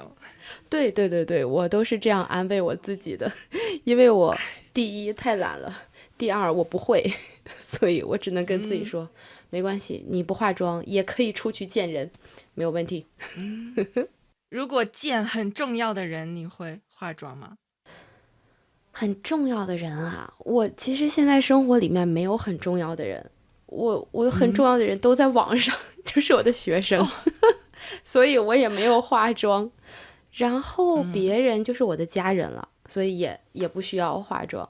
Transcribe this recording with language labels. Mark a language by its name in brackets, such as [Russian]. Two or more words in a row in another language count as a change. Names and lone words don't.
[Chinese] 对，我都是這樣安慰我自己的，因為我第一太懶了，第二我不會，所以我只能跟自己說，沒關係，你不化妝也可以出去見人，沒有問題。如果見很重要的人，你會化妝嗎？很重要的人啊，我其實現在生活裡面沒有很重要的人，我很重要的人都在網上，就是我的學生，所以我也沒有化妝。然後別人就是我的家人了，所以也不需要化妝。